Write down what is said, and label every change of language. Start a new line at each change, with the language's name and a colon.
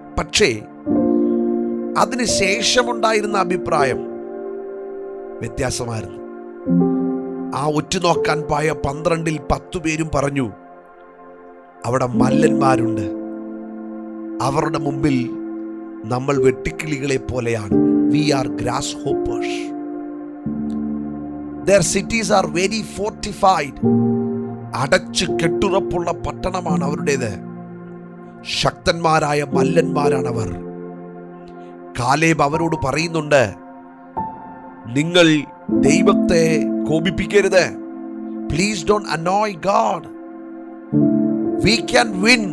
Malayalam: പക്ഷേ അതിനുശേഷമുണ്ടായിരുന്ന അഭിപ്രായം വ്യത്യാസമായിരുന്നു. ആ ഒറ്റുനോക്കാൻ പോയ 12-ൽ 10 പേരും പറഞ്ഞു, അവിടെ മല്ലന്മാരുണ്ട്, അവരുടെ മുമ്പിൽ നമ്മൾ വെട്ടിക്കിളികളെ പോലെയാണ്.
English: We are grasshoppers. Their cities are very fortified.
Malayalam: അടച്ചു കെട്ടുറപ്പുള്ള പട്ടണമാണ് അവരുടേത്. ശക്തന്മാരായ മല്ലന്മാരാണവർ. കാലേബ് അവരോട് പറയുന്നുണ്ട്, നിങ്ങൾ ദൈവത്തെ കോപിപ്പിക്കരുത്.
English: Please don't annoy God. We can win.